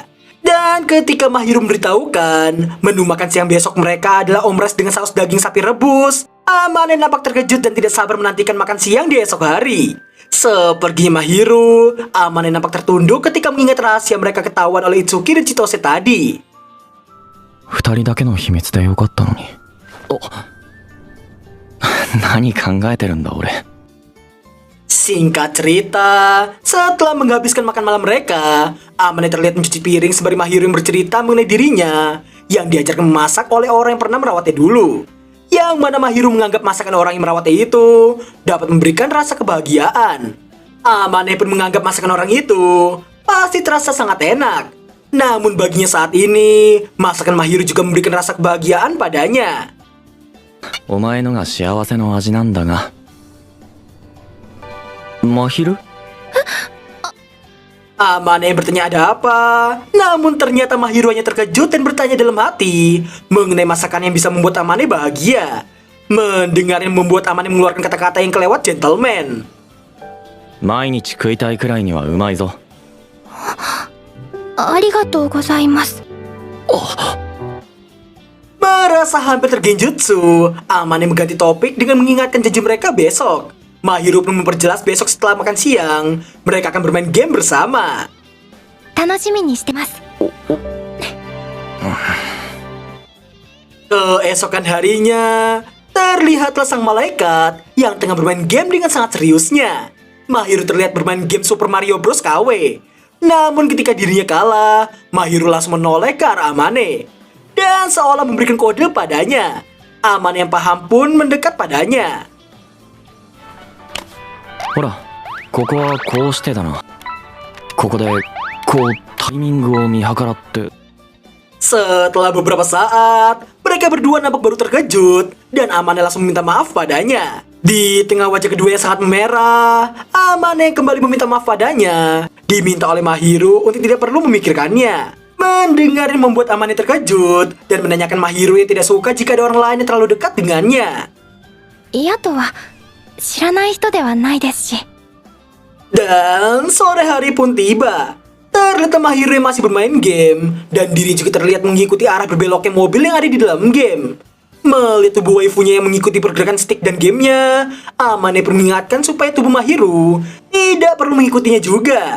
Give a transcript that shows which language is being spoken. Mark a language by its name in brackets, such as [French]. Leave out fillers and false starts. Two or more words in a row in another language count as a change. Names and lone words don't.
[Indonesian] Dan ketika Mahiru memberitahukan menu makan siang besok mereka adalah omrice dengan saus daging sapi rebus, Amane nampak terkejut dan tidak sabar menantikan makan siang di esok hari. Seperginya Mahiru, Amane nampak tertunduk ketika mengingat rahasia mereka ketahuan oleh Itsuki dan Chitose tadi. [Japanese] 二人だけの秘密でよかったのに。何考えてるんだ俺。 [Indonesian] Singkat cerita, setelah menghabiskan makan malam mereka, Amane terlihat mencuci piring sembari Mahiru yang bercerita mengenai dirinya yang diajarkan memasak oleh orang yang pernah merawatnya dulu. Yang mana Mahiru menganggap masakan orang yang merawatnya itu dapat memberikan rasa kebahagiaan. Amane pun menganggap masakan orang itu pasti terasa sangat enak. Namun baginya saat ini, masakan Mahiru juga memberikan rasa kebahagiaan padanya. [Japanese] お前のが幸せの味なんだが。Mahiru? [Indonesian] Amane bertanya ada apa, namun ternyata Mahiru hanya terkejut dan bertanya dalam hati mengenai masakan yang bisa membuat Amane bahagia. Mendengar yang membuat Amane mengeluarkan kata-kata yang kelewat gentleman. [Japanese] 毎日食いたいくらいにはうまいぞ。ありがとうございます。 [Indonesian] Merasa hampir tergenjutsu, Amane mengganti topik dengan mengingatkan janji mereka besok. Mahiru pun memperjelas besok setelah makan siang, mereka akan bermain game bersama. [Japanese] 楽しみにしてます。 [Indonesian] Keesokan harinya, terlihatlah sang malaikat yang tengah bermain game dengan sangat seriusnya. Mahiru terlihat bermain game Super Mario Bros. KW. Namun ketika dirinya kalah, Mahiru langsung menoleh ke arah Amane dan seolah memberikan kode padanya. Amane yang paham pun mendekat padanya. [Japanese] ほら、ここはこうしてだな。ここでこうタイミングを見計らって。 [Indonesian] Setelah beberapa saat, mereka berdua nampak baru terkejut dan Amane langsung meminta maaf padanya. Di tengah wajah kedua yang sangat memerah, Amane kembali meminta maaf padanya. Diminta oleh Mahiru untuk tidak perlu memikirkannya. Mendengar ini membuat Amane terkejut dan menanyakan Mahiru yang tidak suka jika ada orang lain yang terlalu dekat dengannya. [Japanese] 嫌とは知らない人ではないですし。 [Indonesian] Dan sore hari pun tiba. Terlihat Mahiru yang masih bermain game dan diri juga terlihat mengikuti arah berbeloknya mobil yang ada di dalam game. Melihat tubuh waifunya yang mengikuti pergerakan stick dan gamenya, Amane pun mengingatkan supaya tubuh Mahiru tidak perlu mengikutinya juga.